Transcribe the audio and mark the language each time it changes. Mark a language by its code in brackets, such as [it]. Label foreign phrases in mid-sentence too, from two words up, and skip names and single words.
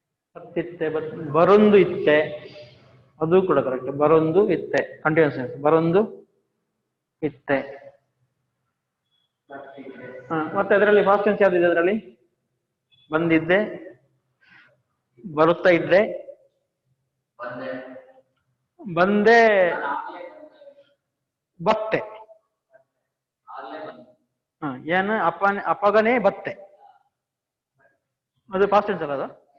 [tcy] ಬತ್ತಿತ್ತೆ ಬರೊಂದು ಇತ್ತೆ, [kn] ಅದು ಕೂಡ ಕರೆಕ್ಟ್. [tcy] ಬರೊಂದು ಇತ್ತೆ ಕಂಟಿನ್ಯೂಸ್. ಬರೊಂದು ಇತ್ತೆ. [kn] ಮತ್ತೆ ಅದರಲ್ಲಿ [en] past tense [kn] ಯಾವ್ದಿದೆ ಅದರಲ್ಲಿ? ಬಂದಿದ್ದೆ, ಬರುತ್ತಾ ಇದ್ದೆ, ಬಂದೆ, ಬತ್ತೆ. ಏನು [tcy] ಅಪಗನೆ ಬತ್ತೆ, [kn] ಅದು [en] past tense [kn] ಅಲ್ಲ ಅದು?